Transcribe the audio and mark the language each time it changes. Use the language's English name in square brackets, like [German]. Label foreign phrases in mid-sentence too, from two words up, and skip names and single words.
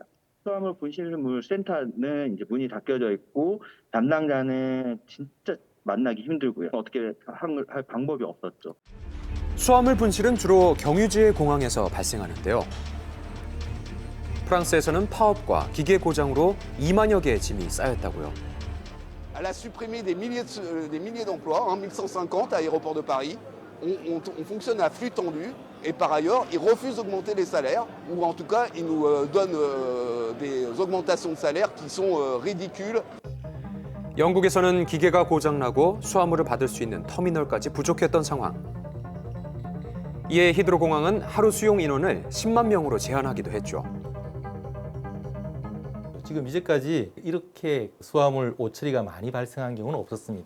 [Korean] 수화물 분실물 센터는 이제 문이 닫혀져 있고 담당자는 진짜 만나기 힘들고요. 어떻게 할 방법이 없었죠. 수화물 분실은 주로 경유지의 공항에서 발생하는데요. 프랑스에서는 파업과 기계 고장으로 2만여 개의 짐이 쌓였다고요. [French] Elle a supprimé des milliers d'emplois, 1150 à l'aéroport de Paris. On fonctionne à flux tendu et par ailleurs, ils refusent d'augmenter les salaires ou en tout cas, ils nous donnent des augmentations de salaires qui sont ridicules. [Korean] 영국에서는 기계가 고장나고 수화물을 받을 수 있는 터미널까지 부족했던 상황. 이에 히드로 공항은 하루 수용 인원을 10만 명으로 제한하기도 했죠. 지금 이제까지 이렇게 수화물 오처리가 많이 발생한 경우는 없었습니다.